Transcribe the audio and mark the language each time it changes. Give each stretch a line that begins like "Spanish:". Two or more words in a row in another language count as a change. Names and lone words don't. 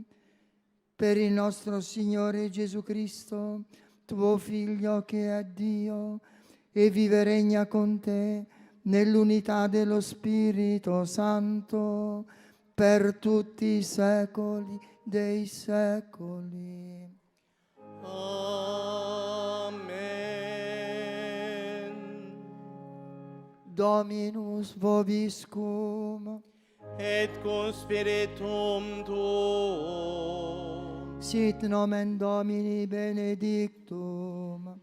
Italian: Per il nostro Signore Gesù Cristo, tuo Figlio che è Dio, e vive e regna con te nell'unità dello Spirito Santo, per tutti i secoli dei secoli.
Latin: Amen. Dominus vobiscum. Et cum spiritum tuo. Sit nomen Domini benedictum.